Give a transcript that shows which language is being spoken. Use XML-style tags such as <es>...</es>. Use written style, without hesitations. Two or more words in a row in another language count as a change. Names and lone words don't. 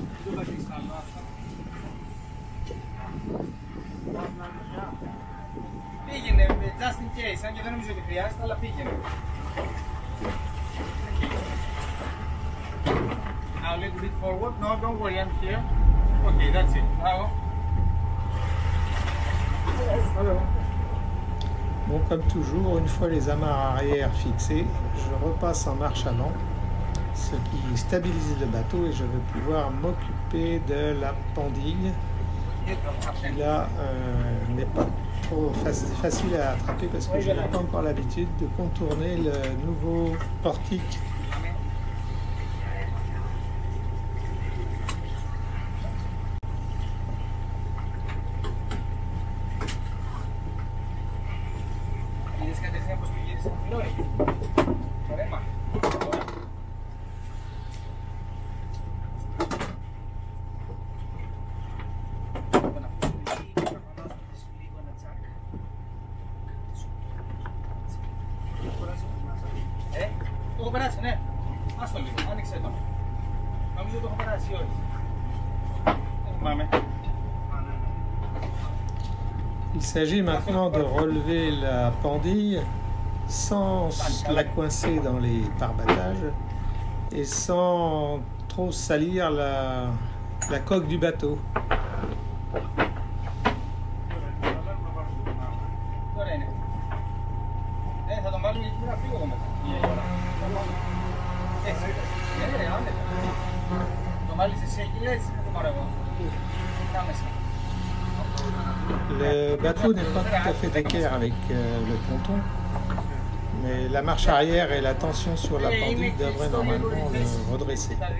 <el>Πήγαινε,</el> <en>just in case,</en> <el>αν και δεν νομίζω ότι χρειάζεται, αλλά πήγαινε. Now a little bit forward. No, don't worry, I'm here. Okay, that's it. Bravo.</el> <fr>Bon, comme toujours, une fois les amarres arrière fixées, je repasse en marche avant, ce qui stabilise le bateau et je vais pouvoir m'occuper de la pendille qui là n'est pas trop facile à attraper parce que je n'ai pas encore l'habitude de contourner le nouveau portique.</fr> <el>Το έχω περάσει, ναι. Άστο λίγο, άνοιξε το. Νομίζω το έχω περάσει, όχι. Δεν θυμάμαι.</el> <fr>Il s'agit maintenant de relever la pendille sans la coincer dans les pare-battages et sans trop salir la coque du bateau.</fr> <el>Τώρα είναι. Θα τον βάλουμε γιατί να φύγω εγώ μετά. Έτσι. Ναι, άνετα. Το βάλεις εσύ εκεί, έτσι, θα το πάρω εγώ. Κάμεσα.</el> <fr>Le bateau n'est pas tout à fait d'équerre avec le ponton, mais la marche arrière et la tension sur la pendule devraient normalement le redresser.</fr>